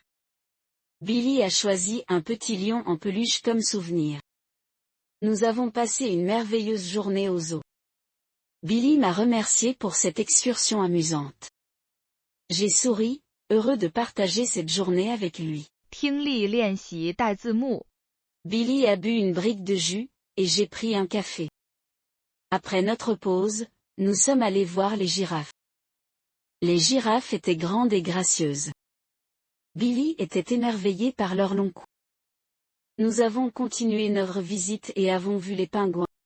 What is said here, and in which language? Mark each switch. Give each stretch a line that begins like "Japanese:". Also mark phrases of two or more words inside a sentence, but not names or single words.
French: Billy a choisi un petit lion en peluche comme souvenir. Nous avons passé une merveilleuse journée au zoo. Billy m'a remercié pour cette excursion amusante. J'ai souri, heureux de partager cette journée avec lui.
Chinese: 听力练习带字幕。
French: Billy a bu une brique de jus, et j'ai pris un café. Après notre pause, nous sommes allés voir les girafes. Les girafes étaient grandes et gracieuses. Billy était émerveillé par leur long cou. Nous avons continué notre visite et avons vu les pingouins.